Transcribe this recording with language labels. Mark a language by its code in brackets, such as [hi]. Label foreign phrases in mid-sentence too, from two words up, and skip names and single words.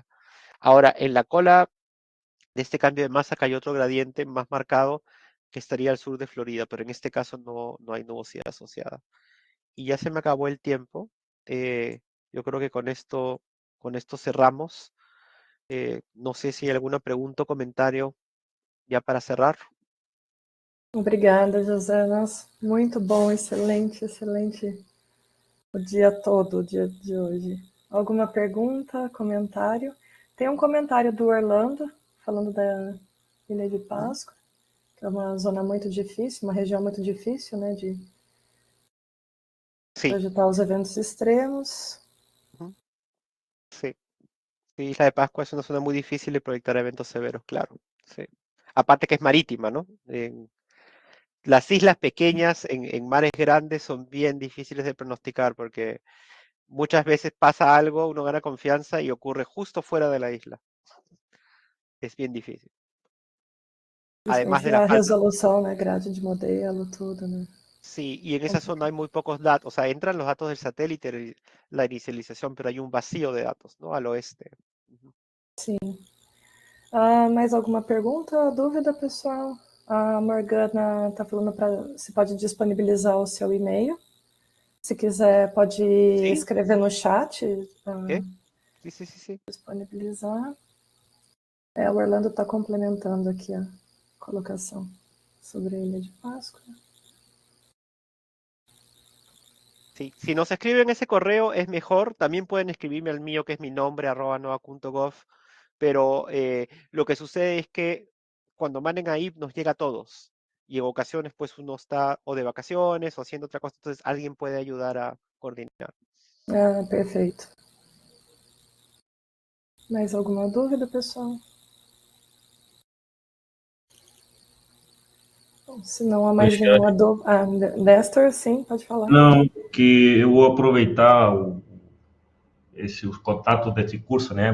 [es] Ahora, en la cola de este cambio de masa acá hay otro gradiente más marcado que estaría al sur de Florida, pero en este caso no hay nubosidad asociada. Y ya se me acabó el tiempo. Yo creo que con esto cerramos. No sé si hay alguna pregunta o comentario ya para cerrar. [pt] Obrigada, José. Nossa, muito bom, excelente, excelente o dia todo, o dia de hoje. Alguma pergunta, comentário? Tem um comentário do Orlando, falando da Ilha de Páscoa, que é uma zona muito difícil, uma região muito difícil, né, de [es] Sí, [pt] projetar os eventos extremos. [es] ujú, sí. Sí, Isla de Pascua es una zona muy difícil de proyectar eventos severos, claro. Sí. Aparte que es marítima, ¿no? Las islas pequeñas en mares grandes son bien difíciles de pronosticar porque muchas veces pasa algo, uno gana confianza y ocurre justo fuera de la isla. Es bien difícil. Además [pt] Justamente [es] de la [pt] a [es] falta, [pt] resolução, né, grade de modelo, tudo, né? [es] sí, y en esa zona hay muy pocos datos, o sea, entran los datos del satélite, la inicialización, pero hay un vacío de datos, ¿no? Al oeste. Ujú. [pt] Sim. Ah, mais alguma pergunta ou dúvida, pessoal? A Morgana está falando se pode disponibilizar o seu e-mail. Se quiser, pode escrever no chat. [es] Sí. [pt] Disponibilizar. O Orlando está complementando aqui a colocação sobre a Ilha de Páscoa. [es] Sí, si nos escriben ese correo es mejor, también pueden escribirme al mío que es mi nombre @nova.gov, pero lo que sucede es que cuando manden ahí nos llega a todos y en ocasiones pues uno está o de vacaciones o haciendo otra cosa, entonces alguien puede ayudar a coordinar. [pt] Perfeito. Mais alguma dúvida, pessoal? Se não há mais nenhuma dúvida. Nestor, sim, pode falar. Não, que eu vou aproveitar os contatos desse curso, né?